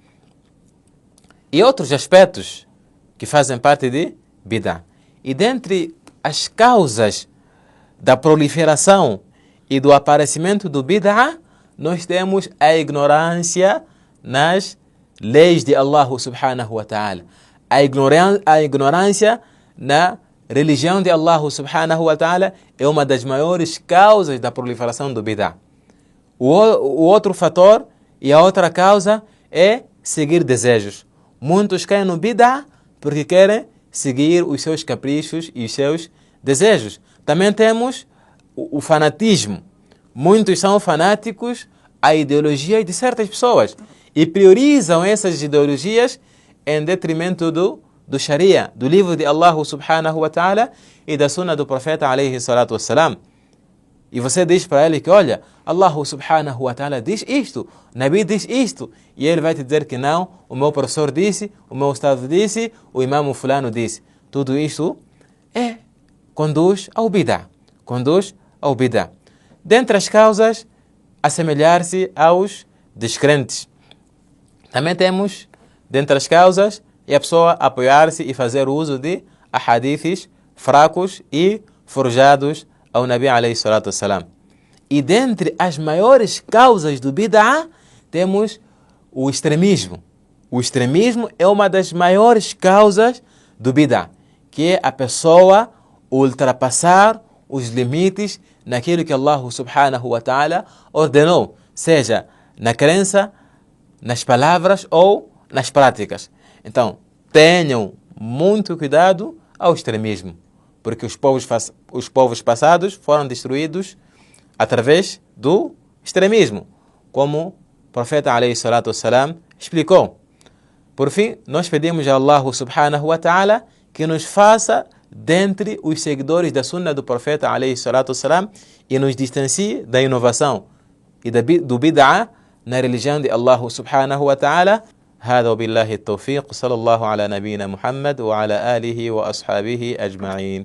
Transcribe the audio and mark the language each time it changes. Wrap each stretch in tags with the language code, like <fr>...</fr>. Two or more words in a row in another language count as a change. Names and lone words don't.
<pt>E outros aspectos que fazem parte de bid'ah. E dentre as causas da proliferação e do aparecimento do bid'ah, nós temos a ignorância nas leis de</pt> <ar>الله سبحانه وتعالى.</ar> <pt>A ignorância na religião de</pt> <ar>الله سبحانه وتعالى</ar> <pt>é uma das maiores causas da proliferação do bid'ah. O outro fator e a outra causa é seguir desejos. Muitos caem no bid'ah porque querem seguir os seus caprichos e os seus desejos. Também temos o fanatismo. Muitos são fanáticos à ideologia de certas pessoas e priorizam essas ideologias em detrimento do Sharia, do livro de</pt> <ar>الله سبحانه وتعالى</ar> <pt>e da sunna do profeta</pt> <ar>عليه الصلاة والسلام.</ar> <pt>E você diz para ele que, olha,</pt> <ar>الله سبحانه وتعالى</ar> <pt>diz isto, Nabi diz isto, e ele vai te dizer que não, o meu professor disse, o meu ustad disse, o imam fulano disse. Tudo isto conduz ao bid'ah. Conduz ao bid'ah. Dentre as causas, assemelhar-se aos descrentes. Também temos, dentre as causas, a pessoa apoiar-se e fazer uso de hadiths fracos e forjados ao Nabi</pt> <ar>عليه الصلاة والسلام.</ar> <pt>E dentre as maiores causas do bid'ah, temos o extremismo. O extremismo é uma das maiores causas do bid'ah, que é a pessoa ultrapassar os limites naquilo que</pt> <ar>الله سبحانه وتعالى</ar> <pt>ordenou, seja na crença, nas palavras ou nas práticas. Então, tenham muito cuidado ao extremismo, porque os povos passados foram destruídos através do extremismo, como o profeta</pt> <ar>عليه الصلاة والسلام</ar> <pt>explicou. Por fim, nós pedimos a</pt> <ar>الله سبحانه وتعالى</ar> <pt>que nos faça dentre os seguidores da sunna do profeta</pt> <ar>عليه الصلاة والسلام</ar> <pt>e nos distancie da inovação e do bid'ah na religião de</pt> <ar>الله سبحانه وتعالى. هذا وبالله التوفيق صلى الله على نبينا محمد وعلى آله وأصحابه أجمعين.</ar>